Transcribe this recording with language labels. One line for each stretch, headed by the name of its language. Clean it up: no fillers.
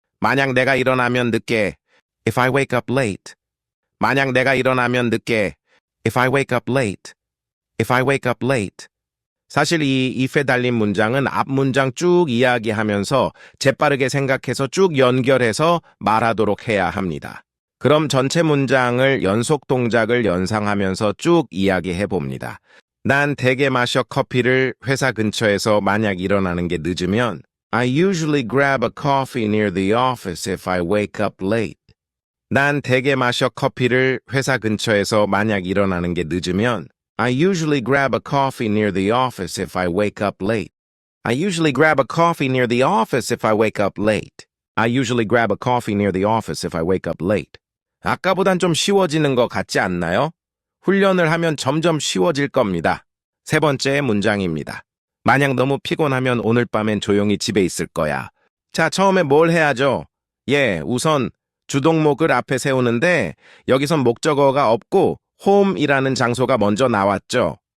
Korean: 만약 내가 일어나면 늦게
English: If I wake up late.
Korean: 만약 내가 일어나면 늦게
English: If I wake up late. If I wake up late.
Korean: 사실 이 if에 달린 문장은 앞 문장 쭉 이야기하면서 재빠르게 생각해서 쭉 연결해서 말하도록 해야 합니다. 그럼 전체 문장을 연속 동작을 연상하면서 쭉 이야기해 봅니다. 난 대개 마셔 커피를 회사 근처에서 만약 일어나는 게 늦으면
English: I usually grab a coffee near the office if I wake up late.
Korean: 난 대개 마셔 커피를 회사 근처에서 만약 일어나는 게 늦으면
English: I usually grab a coffee near the office if I wake up late. I usually grab a coffee near the office if I wake up late. I usually grab a coffee near the office if I wake up late.
Korean: 아까보단 좀 쉬워지는 것 같지 않나요? 훈련을 하면 점점 쉬워질 겁니다. 세 번째 문장입니다. 만약 너무 피곤하면 오늘 밤엔 조용히 집에 있을 거야. 자, 처음에 뭘 해야죠? 우선 주동목을 앞에 세우는데 여기선 목적어가 없고 home이라는 장소가 먼저 나왔죠.